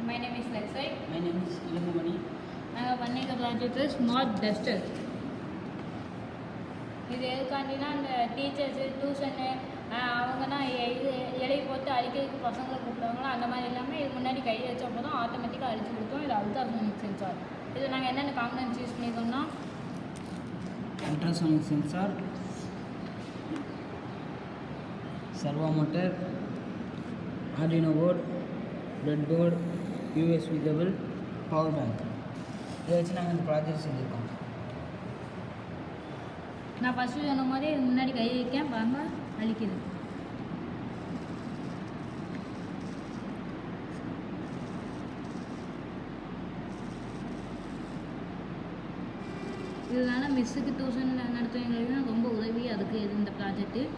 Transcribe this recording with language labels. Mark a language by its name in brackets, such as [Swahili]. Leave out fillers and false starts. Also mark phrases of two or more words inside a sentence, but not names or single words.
[English] name is Lexi. My name is Ilamumani. [Tamil] நாங்கள் பண்ணிக்க [English] project smart duster. [Tamil] இது எதுக்காண்டினா இந்த [English] teachers tuition [Tamil] அவங்கன்னா இலையை போட்டு அழிக்கிறதுக்கு பசங்களை கூப்பிடுவாங்களோ அந்த மாதிரி எல்லாமே இது முன்னாடி கை வச்ச போதும் ஆட்டோமேட்டிக்காக அழிச்சு கொடுத்தோம். இது [English] ultrasonic sensor. [Tamil] இது நாங்கள் என்னென்ன [English] components use [Tamil] பண்ணியிருக்கோம்னா [English] Ultrasonic sensor, servo motor, Arduino board, breadboard, USB cable, power bank. [Tamil] இதை வச்சு நாங்கள் இந்த ப்ராஜெக்ட் செஞ்சுருக்கோம். நான் ஃபஸ்ட்டு சொன்ன மாதிரி இது முன்னாடி கை வைக்க பாருங்க அழிக்குது. இதனால [English] miss tuition [Tamil] நடத்துவவங்களுக்கு ரொம்ப உதவி அதுக்கு இது இந்த ப்ராஜெக்ட்டு.